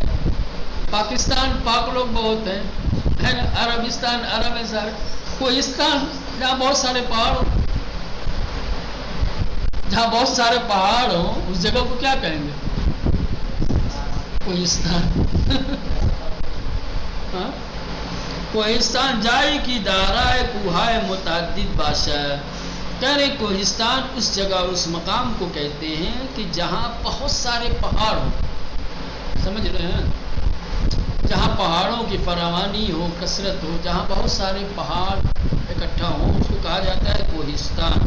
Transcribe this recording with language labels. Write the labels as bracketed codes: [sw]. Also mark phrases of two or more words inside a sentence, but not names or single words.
[ur] پاکستان پاک لوگ بہت ہیں. عربستان عرب ہے سارے. کوہستان جہاں بہت سارے پہاڑ ہوں، جہاں بہت سارے پہاڑ ہوں اس جگہ کو کیا کہیں گے؟ [fa] کوہستان. کوہستان جائی کی دارائے کوہائے متعدد باشد. [ur] کہہ رہے کوہستان اس جگہ اس مقام کو کہتے ہیں کہ جہاں بہت سارے پہاڑ ہوں. سمجھ رہے ہیں؟ جہاں پہاڑوں کی فراوانی ہو، کثرت ہو، جہاں بہت سارے پہاڑ اکٹھا ہوں اس کو کہا جاتا ہے کوہستان.